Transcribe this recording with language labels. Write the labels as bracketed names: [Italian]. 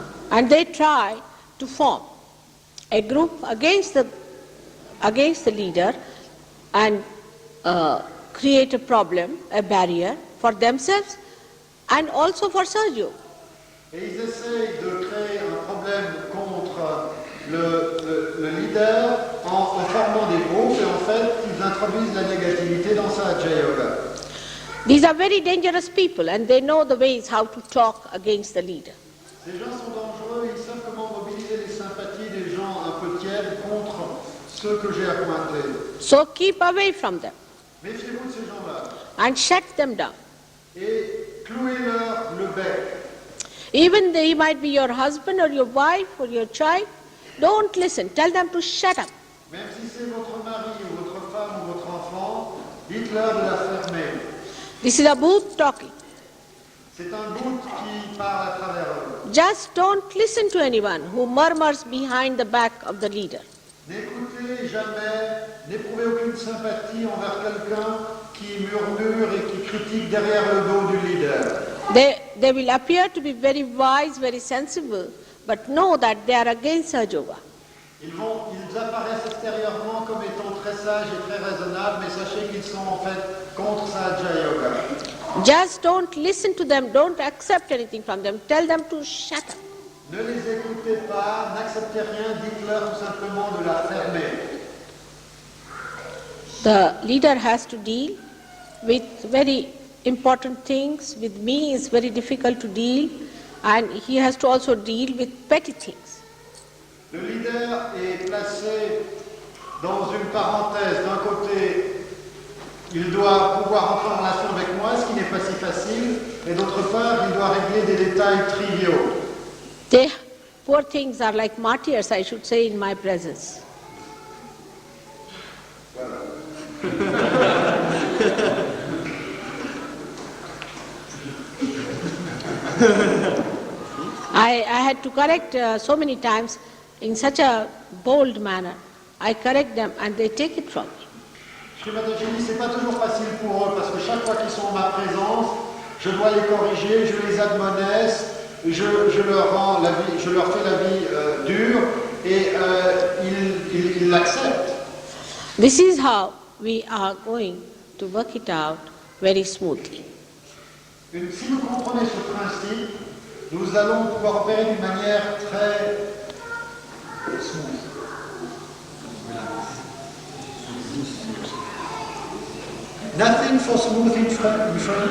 [English] And they try to form a group against the leader and create a problem, a barrier for themselves and also for Sahaja. [French] Et ils essayent de créer un problème contre le leader en formant des groupes et en fait ils introduisent la négativité dans Sahaja Yoga. [English] These are very dangerous people and they know the ways how to talk against the leader. [French] Ces gens sont dangereux, ils savent comment mobiliser les sympathies des gens un peu tièdes contre ceux que j'ai appointés. [English] So keep away from them. [French] Méfiez-vous de ces gens-là. [English] And shut them down. [French] Et clouez-leur le bec. [English] Even they might be your husband or your wife or your child, don't listen. Tell them to shut up. [French] Même si c'est votre mari ou votre femme ou votre enfant, dites-leur de la fermer. [English] This is a booth talking. [French] C'est un doute qui parle à travers eux. [English] Just don't listen to anyone who murmurs behind the back of the leader. [French] N'écoutez jamais, n'éprouvez aucune sympathie envers quelqu'un qui murmure et qui critique derrière le dos du leader. [English] They will appear to be very wise, very sensible, but know that they are against Sahaja Yoga. [French] Ils apparaissent extérieurement comme étant très sages et très raisonnables, mais sachez qu'ils sont en fait contre Sahaja Yoga. [English] Just don't listen to them, don't accept anything from them, tell them to shut up. [French] Ne les écoutez pas, n'acceptez rien, dites-leur tout simplement de la fermer. [English] The leader has to deal with very important things. With me it's very difficult to deal, and he has to also deal with petty things. [French] Le leader est placé dans une parenthèse. D'un côté, il doit pouvoir entrer en relation avec moi, ce qui n'est pas si facile, et d'autre part, il doit régler des détails triviaux. [English] They, poor things, are like martyrs, I should say, in my presence. I had to correct so many times in such a bold manner. I correct them and they take it from me. [French] Shri Mataji, c'est pas toujours facile pour eux parce que chaque fois qu'ils sont en ma présence, je dois les corriger, je les admoneste, je leur fais la vie dure et ils l'acceptent. [English] This is how we are going to work it out very smoothly. [French] Si vous comprenez ce principe, nous allons pouvoir opérer d'une manière très smooth. [English] Nothing for smooth in French.